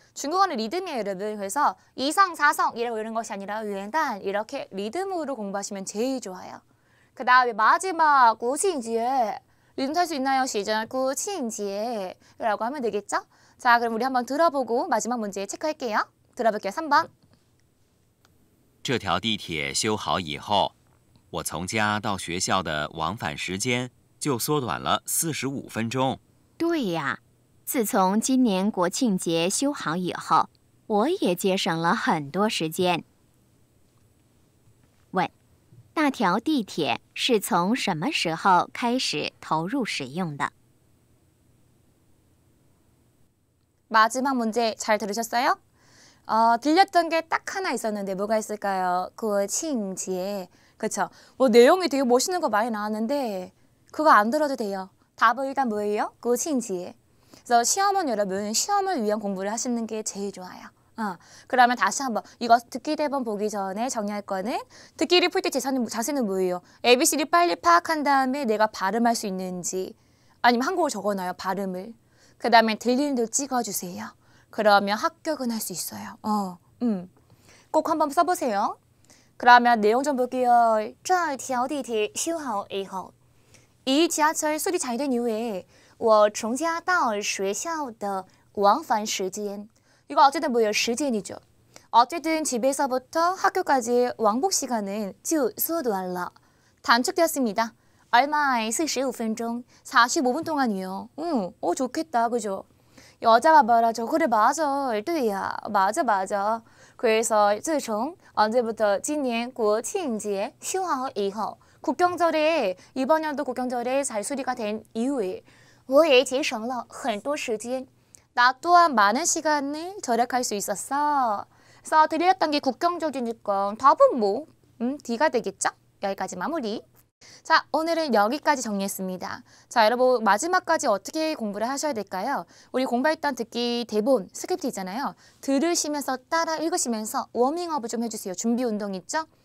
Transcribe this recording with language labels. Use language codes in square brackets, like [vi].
[ko] 중국어는 리듬이에요, 여러분. 그래서 2성, 4성이라고 이런 것이 아니라 元旦 이렇게 리듬으로 공부하시면 제일 좋아요. 그 다음에 마지막 国庆节. 리듬 탈 수 있나요? 시작. 国庆节라고 하면 되겠죠? 자, 그럼 우리 한번 들어보고 마지막 문제 체크할게요. 들어볼게요. 3번. [zh] 这条地铁修好以后，我从家到学校的往返时间就缩短了45分钟。对呀，自从今年国庆节修好以后，我也节省了很多时间。问：那条地铁是从什么时候开始投入使用的？ [ko] 마지막 문제 잘 들으셨어요? 들렸던 게 딱 하나 있었는데 뭐가 있을까요? 国庆节.그쵸? 뭐 내용이 되게 멋있는 거 많이 나왔는데 그거 안 들어도 돼요. 답은 일단 뭐예요? 国庆节. 그래서 시험은 여러분 시험을 위한 공부를 하시는 게 제일 좋아요. 그러면 다시 한번 이거 듣기 대본 보기 전에 정리할 거는 듣기를 풀 때 자세는 뭐예요? ABC를 빨리 파악한 다음에 내가 발음할 수 있는지 아니면 한국어로 적어놔요. 발음을. 그 다음에 들리는 대로 찍어주세요. 그러면 합격은 할 수 있어요. 꼭 한번 써보세요. 그러면 내용 좀 볼게요. [zh] 这条地铁修好以后, [ko] 이 지하철 수리 잘 된 이후에 [zh] 我从家到学校的往返时间. [ko] 이거 어쨌든 뭐예요? 시간이죠. 어쨌든 집에서부터 학교까지의 왕복 시간은 [zh] 就缩短了. [ko] 단축되었습니다. 얼마에 45分钟? 45분 동안이요. 응, 좋겠다, 그죠? 여자가 말하죠. 그래, 맞아. [zh] 对呀, [ko] 맞아. 그래서 自从 언제부터 [zh] 今年国庆节休好以后 [ko] 국경절에 이번 연도 국경절에 잘수리가 된 이후에 [zh] 我也节省了很多时间. [ko] 나 또한 많은 시간을 절약할 수 있었어. 그래서 드렸던 게 국경절이니까 답은 뭐 D가 되겠죠? 여기까지 마무리. 자, 오늘은 여기까지 정리했습니다. 자, 여러분 마지막까지 어떻게 공부를 하셔야 될까요? 우리 공부했던 듣기 대본, 스크립트 있잖아요. 들으시면서 따라 읽으시면서 워밍업을 좀 해주세요. 준비 운동 있죠?